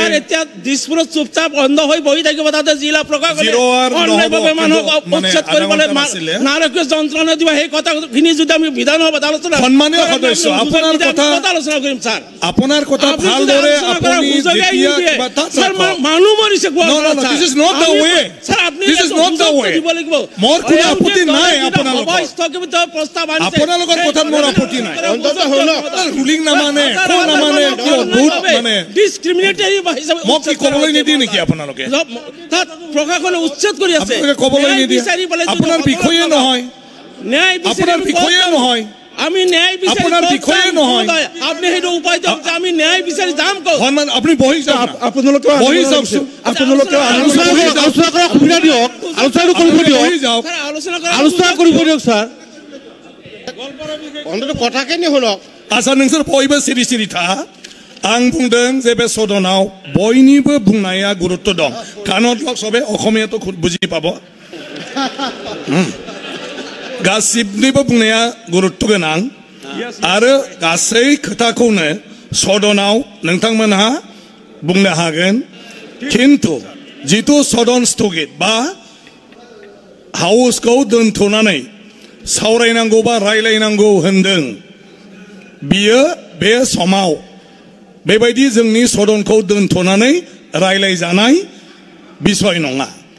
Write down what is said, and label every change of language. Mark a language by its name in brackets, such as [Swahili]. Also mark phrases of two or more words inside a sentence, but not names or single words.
[Assamese] এতিয়া দিছপুৰত চুপচাপ বন্ধ হৈ বহি থাকিব তাতে জিলা প্ৰশাসন নাৰকীয় যন্ত্ৰণা দিব সেই কথাখিনি যদি আমি বিধানসভাত আলোচনা সন্মানীয় সদস্য আপোনাৰ কথা আলোচনা কৰিম স্যাৰ আপোনাৰ কথা ভালদৰে আপুনি মানুহ মৰিছে [English] This is not the way. This is not the way. [Assamese] মোৰ কোনো আপত্তি নাই আপোনালোকৰ কথাত মোৰ আপত্তি নাই ৰুলিং নামানে মানে ডিসক্ৰিমিনেটৰী হিচাপে মোক কি ক'বলৈ নিদিয়ে নেকি আপোনালোকে প্ৰশাসনে উচ্ছেদ কৰি আছে ক'বলৈ নিদিয়ে আপোনাৰ বিষয়ে নহয় ন্যায় আপোনাৰ বিষয়ে নহয় আমি ন্যায় বিচাৰি আপোনাৰ বিষয়ে নহয় আপনি হেতু উপায় দিয়ক যে আমি ন্যায় বিচাৰি যাম কও আপুনি বহি যাওক আপোনালোকে বহি যাওক আপোনালোকে আলোচনা কৰা সুবিধা দিয়ক আলোচনা কৰিব দিয়ক আলোচনা কৰিব দিয়ক স্যার অন্তত কথাখিনি শুনক [Bodo] আচ্ছা नोंसोर बयबो सिरि सिरि था आं बुंदों जे बे सदनाव बयनिबो बुंनाया गुरुत्व दं कानत लक सबे अखमियाथ बुजि पाबो गासिबनिबो बुंनाया गुरुत्व गोनां आरो गासै खोथाखौनो सदनाव नोंथांमोनहा बुंनो हागोन किन्तु जितु सदन स्थगित बा हाउसखौ दोनथ'नानै सावरायनांगौ बा रायलायनांगौ होनदों बियो बे समाव बेबायदि जोंनि सदनखौ दोनथ'नानै रायलायजानाय বিষয় नङा